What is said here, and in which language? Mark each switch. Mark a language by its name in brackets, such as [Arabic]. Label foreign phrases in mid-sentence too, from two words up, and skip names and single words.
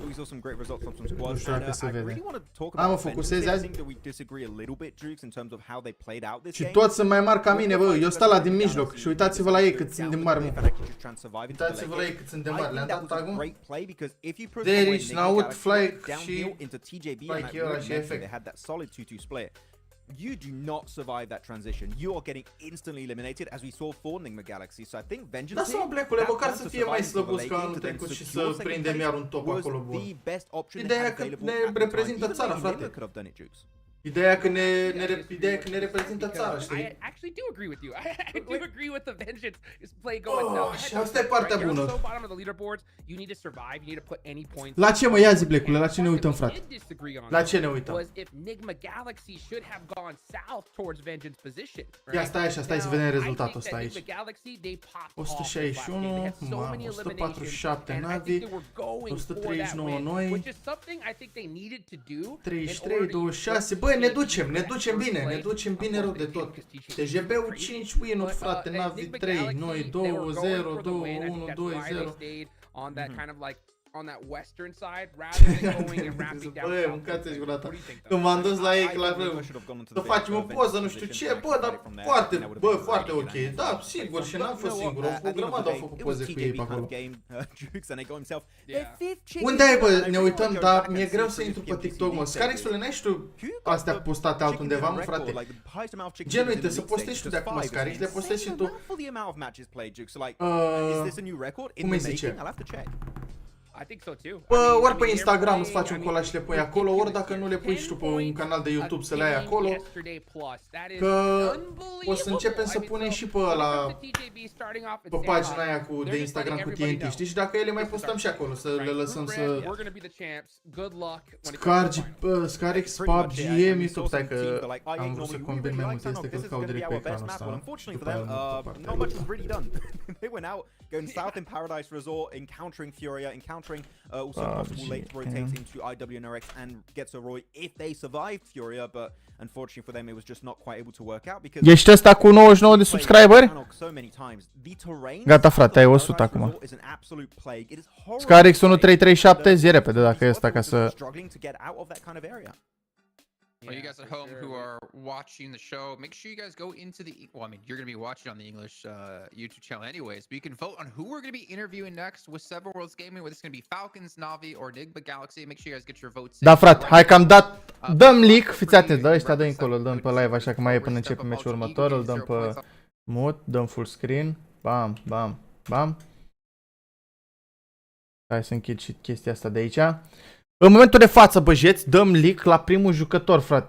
[Romanian] Nu știu dacă se vede. Mă focusezi azi? Și toți sunt mai mari ca mine, bă, eu stau la din mijloc și uitați-vă la ei cât sunt de mari, mă. Uitați-vă la ei cât sunt de mari, le-am dat acum. Derici, Naut, Flyke și Flyke ăla și efect. [English] You do not survive that transition. You are getting instantly eliminated, as we saw for Nigma Galaxy. So I think Vengeance. [Romanian] Lasă-mă, Black-ule, măcar să fie mai slăbuț ca anul trecut și să prindem iar un top acolo bun. Ideea că ne reprezintă țara, frate. Ideea că ne reprezintă țara, știi? [English] I actually do agree with you. I do agree with the Vengeance play going now. [Romanian] Și asta e partea bună. La ce mă ia zi, Black-ule? La ce ne uităm, frate? La ce ne uităm? Ia stai așa, stai să vedem rezultatul ăsta aici. 161, mamă, 147 Navi, 139 noi, 33, 26, băi, ne ducem bine rău de tot. TJB-ul 5 win-uri, frate, Navi 3, noi 2, 0, 2, 1, 2, 0. [English] On that western side, rather than going and wrapping down. [Romanian] Băi, mâncați-și gura ta. Când m-am dus la ei, să facem o poză, nu știu ce, bă, dar foarte ok. Da, sigur, și n-am fost singur, o grămadă au făcut poze cu ei pe acolo. Unde ai, bă, ne uităm, dar mi-e greu să intru pe TikTok, mă. Scarix-ule, n-ai știu astea postate altundeva, mă, frate. Gen, uite, să postezi tu de acum, Scarix, le postezi și tu. Cum îi zice? [English] I think so too. [Romanian] Bă, ori pe Instagram îți faci un collaj și le pui acolo, ori dacă nu le pui și tu pe un canal de YouTube să le ai acolo, că o să începem să punem și pe ăla, pe pagina aia de Instagram cu TNT, știi? Și dacă ele mai postăm și acolo, să le lăsăm să... Scarix, PUBG, YouTube, stai că am vrut să combin mai multe, este că îl caut direct pe ecranul ăsta. [English] Not much was really done. They went out, going south in Paradise Resort, encountering Furia, encountering also possible late rotating to IW and RX and Getzeroy if they survived Furia, but unfortunately for them it was just not quite able to work out because [Romanian] Ești ăsta cu 99 de subscriberi? Gata frate, ai 100 acum. Scarix 1337, zi repede dacă e ăsta ca să... [English] For you guys at home who are watching the show, make sure you guys go into the... Well, I mean, you're going to be watching on the English YouTube channel anyways, but you can vote on who we're going to be interviewing next with Seven Worlds Gaming, whether it's going to be Falcons, Navi, or Enigma Galaxy. Make sure you guys get your votes. [Romanian] Da, frate, hai că am dat... Dăm leak, fiți atenți, da, ăștia dă încolo, îl dăm pe live așa că mai e până începe meciul următor, îl dăm pe mute, dăm [English] full screen, [Romanian] bam, bam, bam. Hai să închid și chestia asta de aici. În momentul de față, băjeți, dăm leak la primul jucător, frate.